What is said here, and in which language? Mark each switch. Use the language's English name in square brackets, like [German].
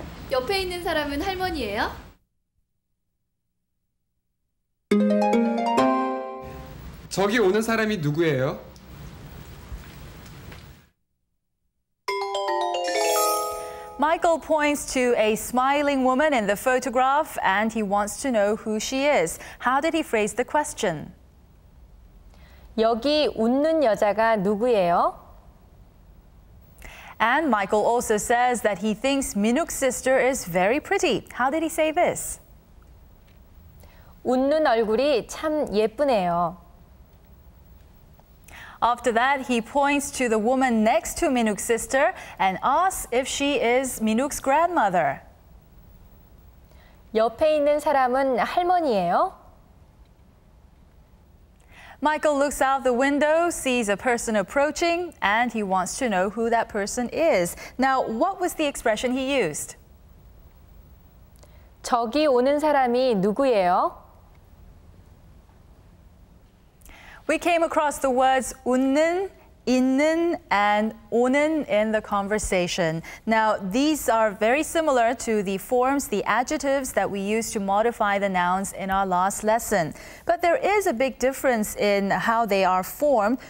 [Korean] 옆에 있는 사람은 할머니예요? 저기 오는 사람이 누구예요? [English] Michael points to a smiling woman in the photograph and he wants to know who she is. How did he phrase the question? [Korean] 여기 웃는 여자가 누구예요? [English] And Michael also says that he thinks Minuk's sister is very pretty. How did he say this? [Korean] 웃는 얼굴이 참 예쁘네요. [English] After that, he points to the woman next to Minuk's sister and asks if she is Minuk's grandmother. [Korean] 옆에 있는 사람은 할머니예요? [English] Michael looks out the window, sees a person approaching, and he wants to know who that person is. Now, what was the expression he used? [Korean] 저기 오는 사람이 누구예요? [English] We came across the words 웃는, 있는 and 오는 in the conversation. Now, these are very similar to the forms, the adjectives that we use to modify the nouns in our last lesson. But there is a big difference in how they are formed.